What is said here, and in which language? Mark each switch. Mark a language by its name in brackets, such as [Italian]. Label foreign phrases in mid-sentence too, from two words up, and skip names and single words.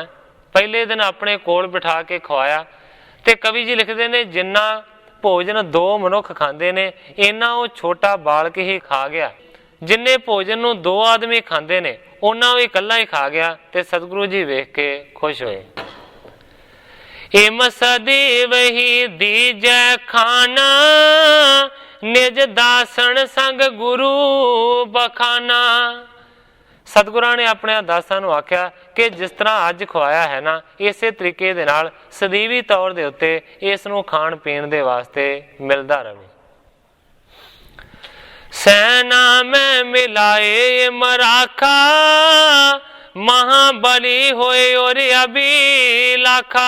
[Punjabi] ਪਹਿਲੇ ਦਿਨ ਅਪਣੇ ਕੋਲ ਬਿਠਾ ਕੇ ਖਵਾਇਆ ਤੇ ਕਵੀ ਜੀ ਲਿਖਦੇ ਨੇ ਜਿੰਨਾ ਭੋਜਨ 2 ਮਨੁੱਖ ਖਾਂਦੇ ਨੇ ਇੰਨਾ ਉਹ ਛੋਟਾ ਬਾਲਕ ਹੀ ਖਾ ਗਿਆ। ਜਿੰਨੇ ਭੋਜਨ ਨੂੰ 2 ਆਦਮੀ ਖਾਂਦੇ ਨੇ ਉੱਨਾ ਉਹ ਇਕੱਲਾ ਹੀ ਖਾ ਗਿਆ ਤੇ ਸਤਗੁਰੂ ਜੀ ਵੇਖ ਕੇ ਖੁਸ਼ ਹੋਏ। [Braj] इम सदैव ही दीजै खाना निज दासन संग गुरु बखाना। [Punjabi] ਸਤਗੁਰਾਂ ਨੇ ਅਪਣੇ ਦਾਸਾਂ ਨੂੰ ਆਖਿਆ ਕਿ ਜਿਸ ਤਰ੍ਹਾਂ ਅੱਜ ਖੁਆਇਆ ਹੈ ਨਾ, ਇਸੇ ਤਰੀਕੇ ਦੇ ਨਾਲ ਸਦੀਵੀ ਤੌਰ ਦੇ ਉੱਤੇ ਇਸ ਨੂੰ ਖਾਣ ਪੀਣ ਦੇ ਵਾਸਤੇ ਮਿਲਦਾ ਰਹੇ। [Braj] सैना में मिलाए मराखा महाबली होए और अभिलाखा।